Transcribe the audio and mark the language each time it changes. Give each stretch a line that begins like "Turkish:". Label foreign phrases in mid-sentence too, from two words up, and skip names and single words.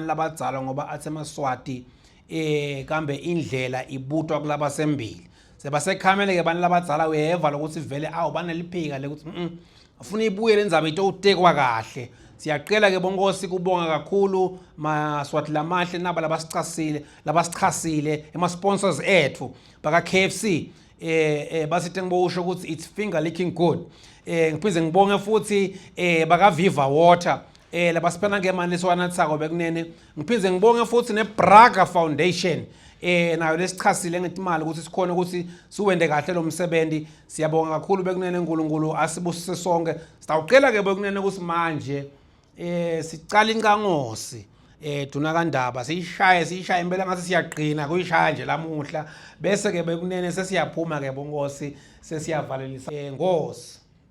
Swati: labadzala ngoba athi eMaswati kambe indlela ibutwa kulaba sembili sebasekhamele ke bani labadzala uyeva lokuthi vele baneliphika lekuthi afuna ibuye lendzaba itotekwa kahle siyaqela ke bongosi kubonga kakhulu Maswati lamahle naba labasichasile ema sponsors ethu baka KFC basithi ngibosho ukuthi
English: it's finger licking good
Swati: ngiphize ngibonge futhi baka Viva Water labasiphana ngemali leswanathako bekunene ngiphize ngibonge futhi neBraga Foundation nayo lesichasile ngetimali ukuthi sikhona ukuthi siwende kahle lo msebenzi siyabonga kakhulu bekunene uNkulunkulu asibusise sonke sitawuqela ke bekunene ukuthi manje sicala inqangosi duna kandaba siyishaye impela ngathi siyaqina kuyishaya nje lamuhla bese ke bekunene sesiyaphuma ke bongosi sesiyavalelisa ngosi